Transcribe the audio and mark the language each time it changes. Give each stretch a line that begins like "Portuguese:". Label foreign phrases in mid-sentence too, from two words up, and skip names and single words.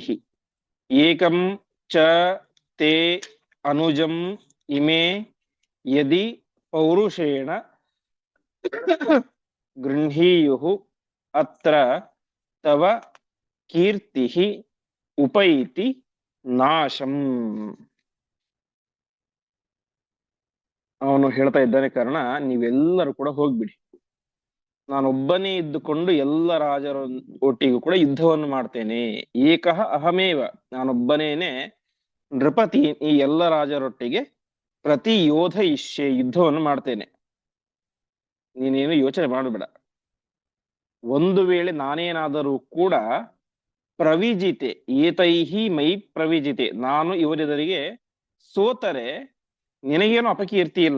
Sanskrit: ಏಕಂ ಚ ತೇ ಅನುಜಂ ಇಮೆ ಯದಿ ಪೌರುಷೇಣ ಗೃಹೀಯುಃ ಅತ್ರ ತವ ಕೀರ್ತಿಃ ಉಪೈತಿ ನಾಶಂ.
Kannada: ಅವನು ಹೇಳ್ತಾ ಇದ್ದಾನೆ, ಕಾರಣ ನೀವೆಲ್ಲರೂ ಕೂಡ ಹೋಗ್ಬಿಡಿ, ನಾನೊಬ್ಬನೇ ಇದ್ದುಕೊಂಡು ಎಲ್ಲ ರಾಜರ ಒಟ್ಟಿಗೂ ಕೂಡ ಯುದ್ಧವನ್ನು ಮಾಡ್ತೇನೆ.
Sanskrit: ಏಕಃ ಅಹಮೇವ,
Kannada: ನಾನೊಬ್ಬನೇನೆ ನೃಪತಿ, ಈ ಎಲ್ಲ ರಾಜರೊಟ್ಟಿಗೆ
Sanskrit: ಪ್ರತಿ ಯೋಧ ಇಷ್ಯೆ,
Kannada: ಯುದ್ಧವನ್ನು ಮಾಡ್ತೇನೆ. ನೀನೇನು ಯೋಚನೆ ಮಾಡಬೇಡ. ಒಂದು ವೇಳೆ ನಾನೇನಾದರೂ ಕೂಡ
Sanskrit: ಪ್ರವಿಜಿತೆ, ಏತೈಹಿ ಮೈ ಪ್ರವಿಜಿತೆ,
Kannada: ನಾನು ಇವರೆದುರಿಗೆ ಸೋತರೆ ನಿನಗೇನು ಅಪಕೀರ್ತಿ ಇಲ್ಲ.